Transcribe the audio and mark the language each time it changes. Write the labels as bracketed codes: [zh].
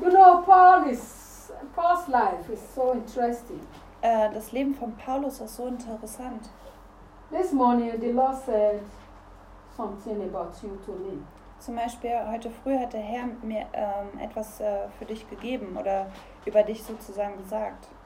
[en] You know, Paul's life is so interesting. [de] Das Leben von Paulus ist so interessant. [en] This morning the Lord said something about you to me. [de] Zum Beispiel heute früh hat der Herr mir etwas für dich gegeben oder über dich sozusagen gesagt.